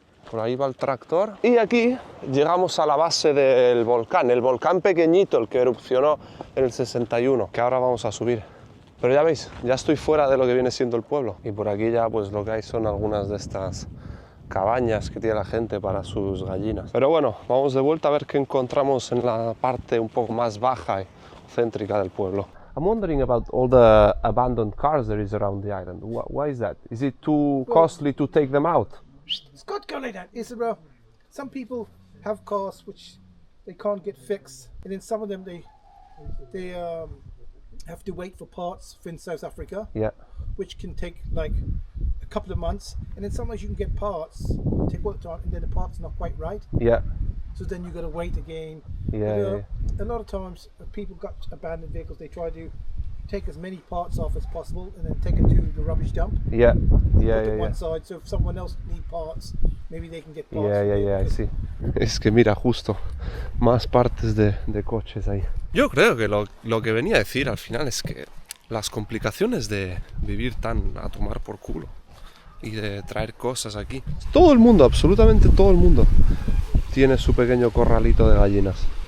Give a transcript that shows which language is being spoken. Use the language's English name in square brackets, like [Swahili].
[Spanish] Por ahí va el tractor. Y aquí llegamos a la base del volcán, el volcán pequeñito, el que erupcionó en el 61, que ahora vamos a subir. Pero ya veis, ya estoy fuera de lo que viene siendo el pueblo. Y por aquí ya pues lo que hay son algunas de estas cabañas que tiene la gente para sus gallinas. Pero bueno, vamos de vuelta a ver qué encontramos en la parte un poco más baja y céntrica del pueblo. [English] I'm wondering about all the abandoned cars there is around the island. Why is that? Is it too costly to take them out? It's got to go like that. It's some people have cars which they can't get fixed, and then some of them they have to wait for parts in South Africa, Yeah. which can take like a couple of months, and then sometimes you can get parts, take all the time, and then the part's not quite right, Yeah. so then you got to wait again. Yeah, A lot of times people got abandoned vehicles, they try to take as many parts off as possible and then take it to the rubbish dump. Yeah. Put Yeah, it yeah, one yeah. side, so if someone else need parts, maybe they can get parts. Yeah, yeah, yeah, sí. [Spanish] Es que mira, justo, más partes de coches ahí. Yo creo que lo que venía a decir al final es que las complicaciones de vivir tan a tomar por culo y de traer cosas aquí. Todo el mundo, absolutamente todo el mundo, tiene su pequeño corralito de gallinas.